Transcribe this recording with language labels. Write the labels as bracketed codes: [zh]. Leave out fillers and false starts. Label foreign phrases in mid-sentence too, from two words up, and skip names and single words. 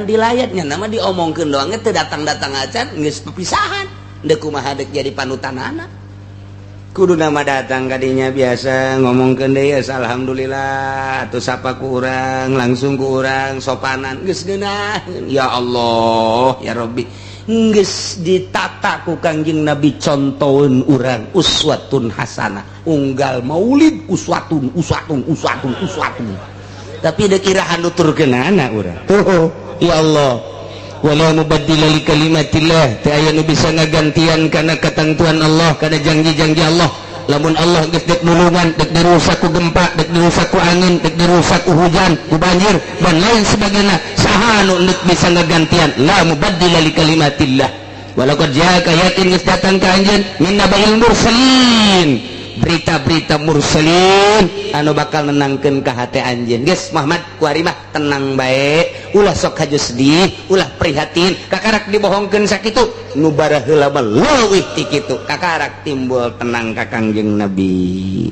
[su] dilayatnya nama diomongkeun doang teu datang-datang acan geus pepisahan deuk kumaha deuk jadi panutanana kudu nama datang kadinya biasa ngomongkeun deui alhamdulillah atuh sapa ku urang langsung ku urang sopanan geus geunah [ar] يا الله يا ربي [su] geus ditata ku Kangjeng Nabi contoheun urang [ar] أسوة حسنة [su] unggal maulid uswatun [id] tapi ada [su] kiraan nuturkeunana urang tuh ya Allah [ar] ولا مبدل لكلمات الله [su] teu aya nu bisa ngagantian kana ketentuan Allah kana janji-janji Allah lamun Allah geus dek nulungan dek dirusak ku gempa dek dirusak ku angin dek dirusak ku hujan ku banjir [id] dan lain sebagainya [su] saha nu bisa ngagantian [ar] لا مبدل لكلمات الله ولقد جاءك [su] yakin geus datang ka anjeun [ar] من نبإ المرسلين [su] berita-berita mursalin anu bakal nenangkeun ka hate anjeun geus Muhammad kuari mah tenang bae ulah sok haju sedih ulah prihatin kakarak dibohongkeun sakitu nu baraheula mah leuwih ti kitu kakarak timbul tenang ka Kangjeng Nabi.